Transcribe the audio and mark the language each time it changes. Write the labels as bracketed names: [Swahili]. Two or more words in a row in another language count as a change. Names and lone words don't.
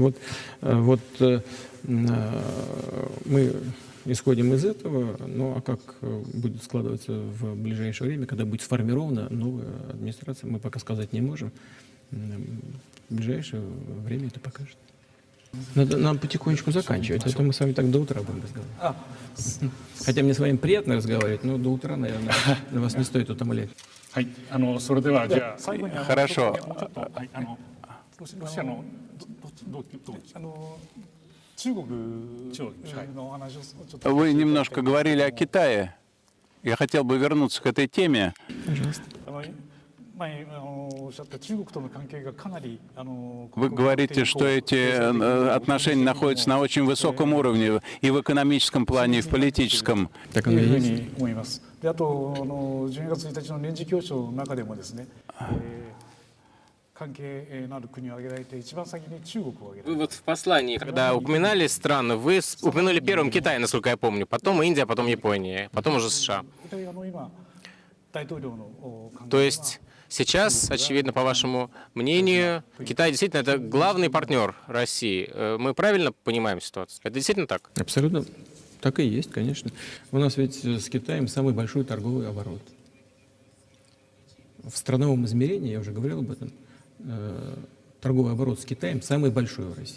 [Russian] Вот мы исходим из этого, ну а как будет складываться в ближайшее время, когда будет сформирована новая администрация, мы пока сказать не можем. В ближайшее время это покажет. Нам потихонечку заканчивать, а то мы с вами так до утра будем разговаривать. Хотя мне с вами приятно разговаривать, но до утра, наверное, на вас не стоит утомлять. [Japanese] はい、それではじゃあ最後に [Russian] Хорошо. [Japanese] もうちょっと、はい、ロシアのどう中国中国はいのお話をちょっと [Russian] Вы немножко говорили о Китае. Я хотел бы вернуться к этой теме. Пожалуйста. [Japanese] 前おっしゃった中国との関係がかなり [Russian] Вы говорите, что эти отношения находятся на очень высоком уровне и в экономическом плане, и в политическом. Так [Japanese] と [Russian] оно [Japanese] い [Russian] и [Japanese] うふう [Russian] есть. [Japanese] に思います。であと12月1日の年次教書の中でもですね、関係のある国を挙げられて一番先に中国を挙げられて [Russian] Вы вот в послании, когда упоминали страны, вы упомянули первым Китай, насколько я помню, потом Индия, потом Япония, потом уже США. [Japanese] 今大統領の考え [Russian] То есть сейчас, очевидно, по вашему мнению, Китай действительно это главный партнер России. Мы правильно понимаем ситуацию? Это действительно так? Абсолютно так и есть, конечно. У нас ведь с Китаем самый большой торговый оборот. В страновом измерении, я уже говорил об этом, торговый оборот с Китаем самый большой в России.